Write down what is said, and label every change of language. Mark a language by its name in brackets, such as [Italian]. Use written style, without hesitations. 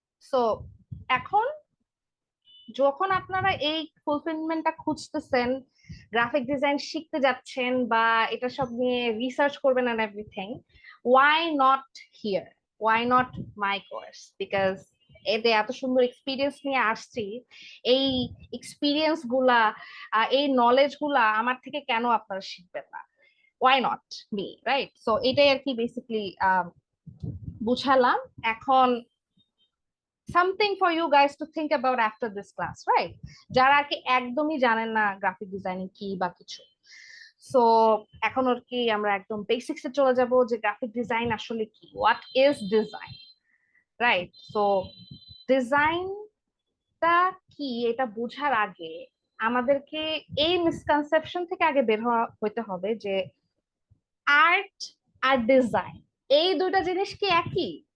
[Bangla] So এখন যখন আপনারা এই ফুলফিলমেন্টটা খুঁজতেছেন, গ্রাফিক ডিজাইন শিখতে যাচ্ছেন বা এটা সব নিয়ে রিসার্চ করবেন and everything, [English] why not here, why not my course? [Bangla] Because এতে এত সুন্দর এক্সপিরিয়েন্স নিয়ে আসছি, এই এক্সপিরিয়েন্স গুলা, এই নলেজ গুলা আমার থেকে কেন আপনারা শিখবেন না, [English] why not me, right? [Bangla] So এটাই আর কি বেসিক্যালি বুঝালাম। এখন [English] something for you guys to think about after this class, right? [Bangla] যারা আর কি একদমই জানেন না গ্রাফিক ডিজাইনিং কি বা কিছু, সো এখন আর কি আমরা একদম বেসিক্সে চলে যাব যে গ্রাফিক ডিজাইন আসলে কি, what is design, right? So ডিজাইনটা কি এটা বোঝার আগে আমাদেরকে এই মিসকনসেপশন থেকে আগে বের হইতে হবে যে আর্ট আর ডিজাইন এই দুইটা জিনিস কি একই?